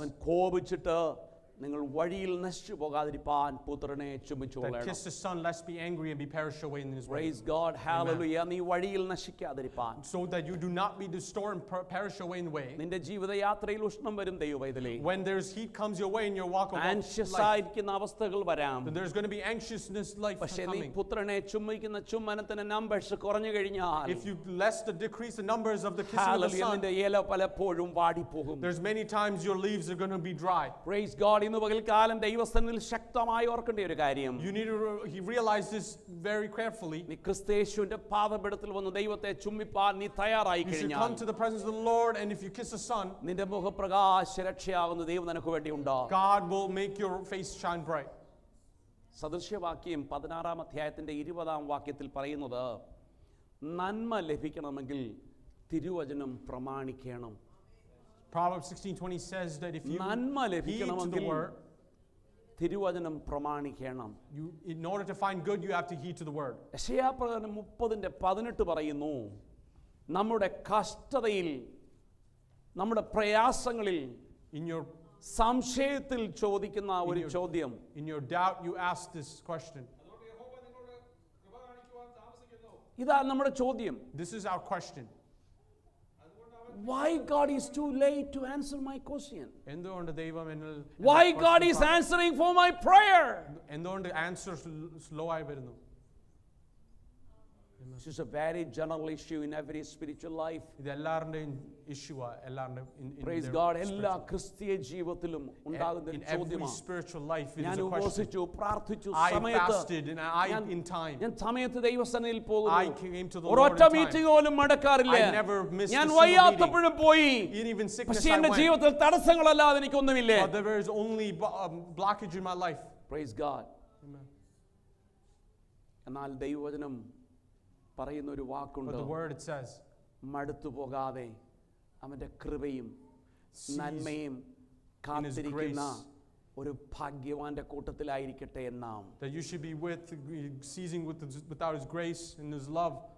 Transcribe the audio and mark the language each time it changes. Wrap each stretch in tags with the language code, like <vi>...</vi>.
<ml>അവൻ കോപിച്ചിട്ട് നിങ്ങൾ വഴിയിൽ നശിച്ചു പോകാതിരിപ്പാൻ പുത്രനെ</ml> <en>that</en> <ml>ചുംബിച്ചുകൊള്ളണം.</ml> <en>kiss the son lest be angry and be perish away in his way. Praise God. Hallelujah.</en> <ml>നീ വഴിയിൽ നശിക്കാതിരിപ്പാൻ.</ml> <en>So that you do not be destroyed and perish away in the way.</en> <ml>നിന്റെ ജീവിതയാത്രയിൽ ഉഷ്ണം വരും ദൈവവൈതലേ.</ml> <en>When there's heat comes your way in your walk of</en> <ml>anxious</ml> <en>life,</en> <ml>ആയിരിക്കുന്ന അവസ്ഥകൾ വരാം.</ml> <en>then there's going to be anxiousness life</en> <ml>പക്ഷേ നീ</ml> <en>coming.</en> <ml>പുത്രനെ ചുംബിക്കുന്ന ചുംബനത്തിന് നമ്പേഴ്സ് കുറഞ്ഞു കഴിഞ്ഞാൽ</ml> <en>If you decrease the numbers of the kissing of the</en> <ml>hallelujah</ml> <en>son,</en> <ml>നിന്റെ ഇല പലപ്പോഴും വാടിപ്പോകും.</ml> <en>there's many times your leaves are going to be dry. Praise God.</en> <ml>ഇന്ന് പകൽക്കാലം ദൈവസന്നിധിയിൽ ശക്തമായി ഓർക്കേണ്ട ഒരു കാര്യം.</ml> <en>You need to realize this very carefully.</en> <ml>നീ ക്രിസ്തുയേശുവിന്റെ പാദപീഠത്തിൽ വന്ന് ദൈവത്തെ ചുംബിപ്പാൻ നീ തയ്യാറായി</ml> <en>You should</en> <ml>കഴിഞ്ഞാൽ</ml> <en>come to the presence of the Lord, and if you kiss the son,</en> <ml>നിന്റെ മുഖപ്രകാശ രക്ഷയാകുന്ന ദൈവം നിനക്ക് വേണ്ടി ഉണ്ടാകും.</ml> <en>God will make your face shine bright.</en> <ml>സദൃശ്യവാക്യം 16 അധ്യായത്തിന്റെ 20 വാക്യത്തിൽ പറയുന്നത് നന്മ ലഭിക്കണമെങ്കിൽ തിരുവചനം പ്രമാണിക്കണം.</ml> <en>Proverbs 16:20 says that if you</en> <ml>നന്മ</ml> <en>heed to the</en> <ml>ലഭിക്കണമെങ്കിൽ</ml> <en>word,</en> <ml>തിരുവചനം പ്രമാണിക്കണം.</ml> <en>in order to find good, you have to heed to the word.</en> <ml>യെശയ്യാപ്രവചനം 30:18 പറയുന്നു നമ്മുടെ കഷ്ടതയിൽ നമ്മുടെ പ്രയാസങ്ങളിൽ</ml> <en>In your</en> <ml>സംശയത്തിൽ ചോദിക്കുന്ന ഒരു ചോദ്യം.</ml> <en>in your doubt, you ask this question.</en> <ml>അതുകൊണ്ട് യഹോവ നിങ്ങളോട് കൃപ കാണിക്കുവാൻ താമസിക്കുന്നു. ഇതാ നമ്മുടെ ചോദ്യം.</ml> <en>This is our question. Why God is too late to answer my question?</en> <ml>എന്തുകൊണ്ട് ദൈവം</ml> <en>Why God is answering for my prayer?</en> <ml>എന്തുകൊണ്ട് ആൻസർ സ്ലോ ആയി വരുന്നു?</ml> <en>This is a very general issue in every spiritual life.</en> <ml>ഇത് എല്ലാവരുടെയും issue</ml> <en>Praise God.</en> <ml>എല്ലാ ക്രിസ്തീയ ജീവിതത്തിലും ഉണ്ടാകുന്ന ഒരു</ml> <en>in every</en> <ml>ചോദ്യമാണ്.</ml> <en>spiritual life it</en> <ml>ഞാൻ</ml> <en>is a question.</en> <ml>ഉപവസിച്ചു പ്രാർത്ഥിച്ചു</ml> <en>I</en> <ml>സമയത്ത്</ml> <en>fasted and I in time.</en> <ml>ഞാൻ സമയത്ത് ദൈവസന്നിധിയിൽ</ml> <en>I</en> <ml>പോകുന്നു.</ml> <en>came to the Lord</en> <ml>ഒരൊറ്റ</ml> <en>in time.</en> <ml>മീറ്റിംഗ് പോലും മടക്കാറില്ല.</ml> <en>I never missed</en> <ml>ഞാൻ</ml> <en>a single</en> <ml>വയ്യാത്തപ്പോഴും പോയി.</ml> <en>Even sickness</en> <ml>പക്ഷേ</ml> <en>I</en> <ml>എന്റെ</ml> <en>went.</en> <ml>ജീവിതത്തിൽ തടസ്സങ്ങളല്ലാതെ എനിക്കൊന്നുമില്ല.</ml> <en>But there is only blockage in my life. Praise God. Amen.</en> <ml>എന്നാൽ ദൈവവചനം പറയുന്ന ഒരു</ml> <en>But</en> <ml>വാക്കുണ്ട്.</ml> <en>the word it says,</en> <ml>മടുത്തു പോകാതെ അവന്റെ കൃപയും നന്മയും കാത്തിരിക്കുന്ന ഒരു ഭാഗ്യവാന്റെ കൂട്ടത്തിലായിരിക്കട്ടെ എന്നാം.</ml> <en>that you should be seizing without his grace and his love.</en>